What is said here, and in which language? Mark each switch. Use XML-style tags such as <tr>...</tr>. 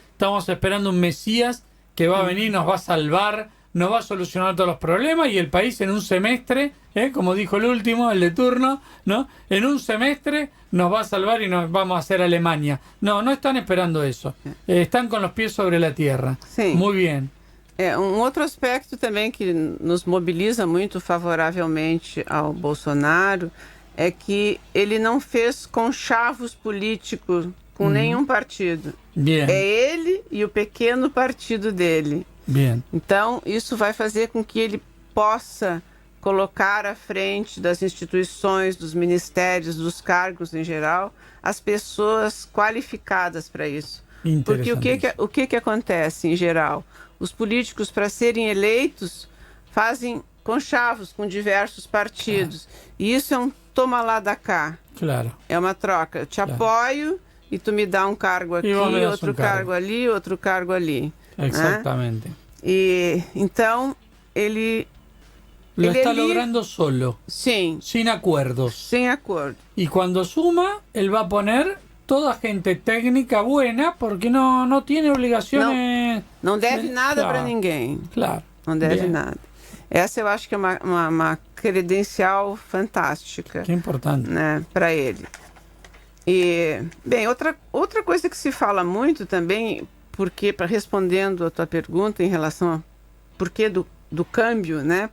<es>Estamos esperando un Mesías que va a venir, nos va a salvar, nos va a solucionar todos los problemas, y el país en un semestre, como dijo el último, el de turno, ¿no? En un semestre nos va a salvar y nos vamos a hacer Alemania. No están esperando eso. Están con los pies sobre la tierra.</es> <pt>Sim.</pt> <es>Muy bien.</es> <pt>Outro aspecto também que nos mobiliza muito favoravelmente ao Bolsonaro é que ele não fez conchavos políticos com nenhum partido.</pt> <es>Bien.</es> <pt>É ele e o pequeno partido dele.</pt> <es>Bien.</es> <pt>Então, isso vai fazer com que ele possa colocar à frente das instituições, dos ministérios, dos cargos em geral, as pessoas qualificadas para isso. Porque o que acontece em geral? Os políticos, para serem eleitos, fazem conchavos com diversos partidos. E isso é um toma lá da cá. Claro. É uma troca. Eu te apoio e tu me dá um cargo aqui, outro cargo ali, outro cargo ali. Exatamente. Né? E então ele</pt> <es>está logrando solo.</es> <pt>Sim.</pt> <es>Sin acuerdos.</es> <pt>Sem acordo.</pt> <es>Y cuando suma, él va a poner toda gente técnica buena, porque no tiene obligaciones.</es> <pt>Não deve nada para ninguém. Claro. Não deve nada. Essa eu acho que é uma credencial fantástica.</pt> <es>Que importante.</es> <pt>Né, para ele. E, bem, outra coisa que se fala muito também, porque, respondendo a tua pergunta em relação a porquê do câmbio, né?</pt>